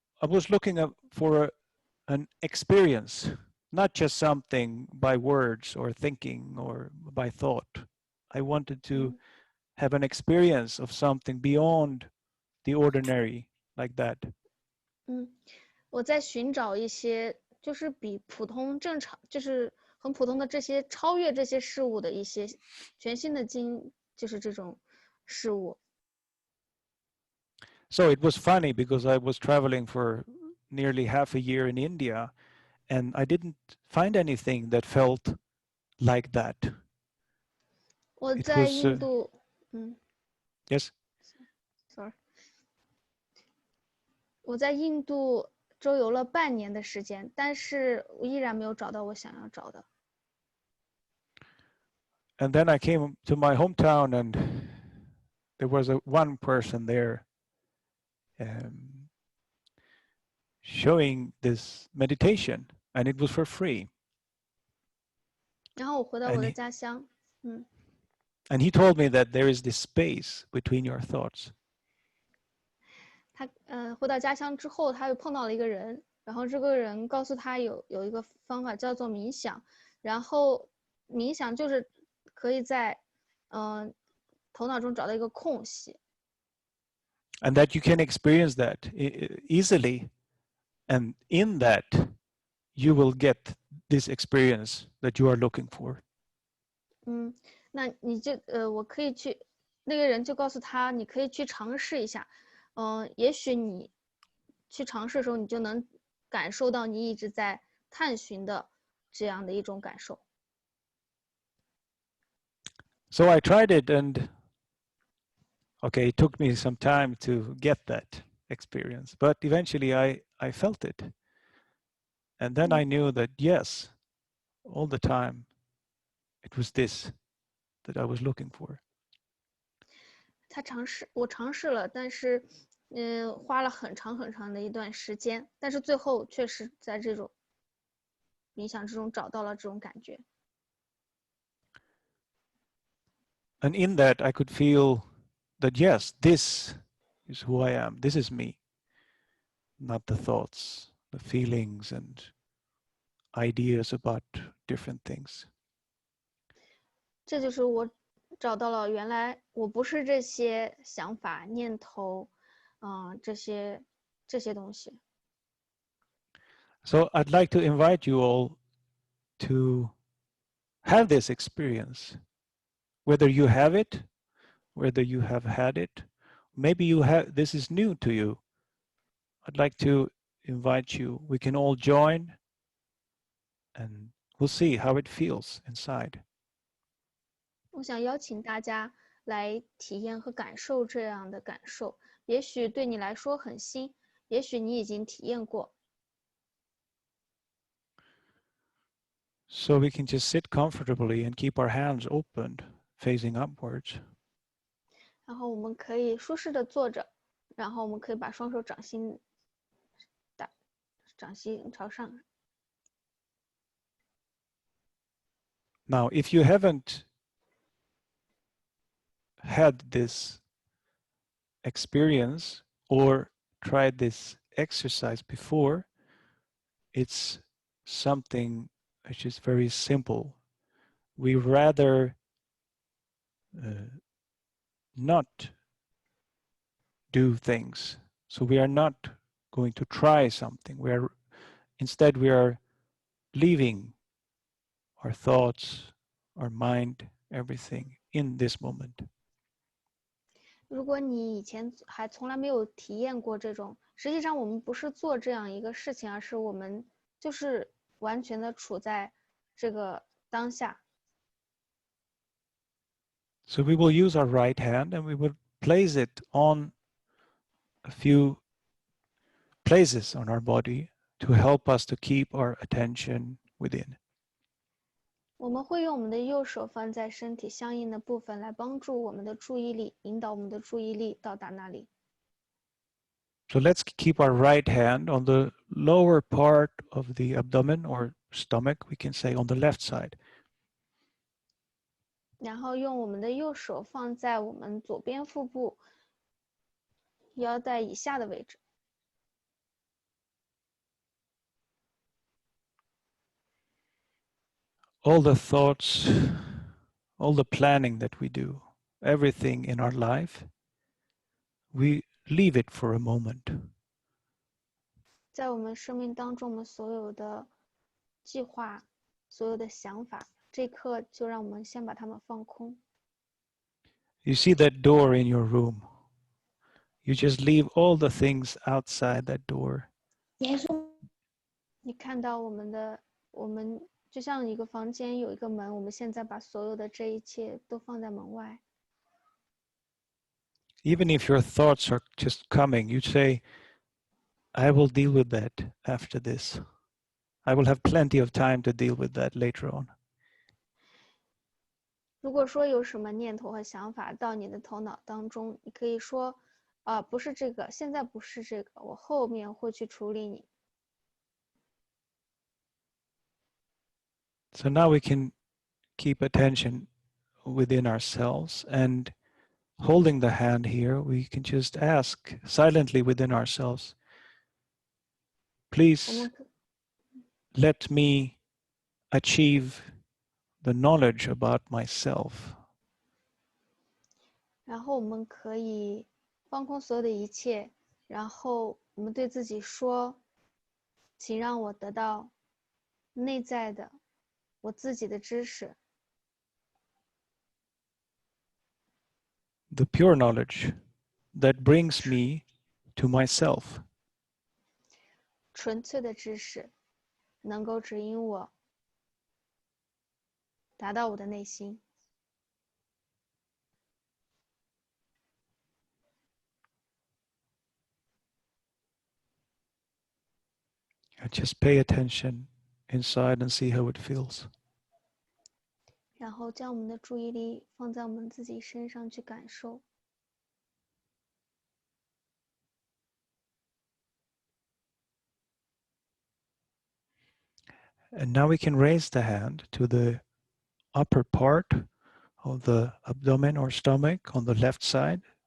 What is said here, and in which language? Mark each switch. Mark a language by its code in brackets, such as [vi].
[en] I was looking for an experience, not just something by words or thinking or by thought. I wanted to have an experience of something beyond the ordinary, like that. [zh] 我在寻找一些就是比普通正常，就是很普通的这些超越这些事物的一些全新的就是这种事物。 [en] So it was funny because I was traveling for nearly half a year in India, and I didn't find anything that felt like that. [zh] 我在印度 [en] Yes. Sorry. [zh] 我在印度周游了半年的时间，但是我依然没有找到我想要找的。 [en] And then I came to my hometown, and there was one person there showing this meditation, and it was for free. [zh] 然后我回到我的家乡 [en] ，and he told me that there is this space between your thoughts. [zh] 他回到家乡之后，他又碰到了一个人，然后这个人告诉他有一个方法叫做冥想，然后冥想就是可以在头脑中找到一个空隙。 [en] And that you can experience that easily, and in that you will get this experience that you are looking for. [zh] 那你就我可以去，那个人就告诉他，你可以去尝试一下，也许你去尝试的时候，你就能感受到你一直在探寻的这样的一种感受。 [en] So I tried it, and okay, it took me some time to get that experience, but eventually I felt it. And then I knew that, yes, all the time, it was this that I was looking for. [zh] 我尝试了，但是花了很长的一段时间，但是最后确实在这种冥想之中找到了这种感觉。 [en] And in that, I could feel that, yes, this is who I am. This is me, not the thoughts, the feelings, and ideas about different things. [zh] 这就是我找到了，原来我不是这些想法、念头，这些东西。 [en] So I'd like to invite you all to have this experience, whether you have it, whether you have had it, maybe you have, this is new to you. I'd like to invite you, we can all join and we'll see how it feels inside. [zh] 我想邀请大家来体验和感受这样的感受，也许对你来说很新，也许你已经体验过。 [en] So we can just sit comfortably and keep our hands opened, facing upwards. [zh] 然后我们可以舒适的坐着，然后我们可以把双手掌心朝上。 [en] Now, if you haven't had this experience or tried this exercise before, it's something which is very simple. We rather not do things. So we are not going to try something. Instead, we are leaving our thoughts, our mind, everything in this moment. [zh] 如果你以前还从来没有体验过这种，实际上我们不是做这样一个事情，而是我们就是完全的处在这个当下。 [en] So we will use our right hand and we will place it on a few places on our body to help us to keep our attention within. [zh] 我们会用我们的右手放在身体相应的部分，来帮助我们的注意力，引导我们的注意力到达那里。 [en] So let's keep our right hand on the lower part of the abdomen or stomach, we can say on the left side. [zh] 然后用我们的右手放在我们左边腹部腰带以下的位置。 [en] All the thoughts, all the planning that we do, everything in our life, we leave it for a moment. [zh] 在我们生命当中，我们所有的计划、所有的想法，这一刻就让我们先把它们放空。 [en] You see that door in your room. You just leave all the things outside that door. [zh] 你看到我们就像一个房间有一个门，我们现在把所有的这一切都放在门外。 [en] Even if your thoughts are just coming, you say, I will deal with that after this. I will have plenty of time to deal with that later on. [zh] 如果说有什么念头和想法到你的头脑当中，你可以说，不是这个，现在不是这个，我后面会去处理你。 [en] So now we can keep attention within ourselves, and holding the hand here, we can just ask silently within ourselves, please let me achieve the knowledge about myself. [zh] 然后我们可以放空所有的一切，然后我们对自己说，请让我得到内在的我自己的知识。 [en] The pure knowledge that brings me to myself. [zh] 纯粹的知识能够指引我达到我的内心。 [en] Just pay attention inside and see how it feels. [zh] 然后将我们的注意力放在我们自己身上去感受。 [en] And now we can raise the hand to the upper part of the abdomen or stomach on the left side.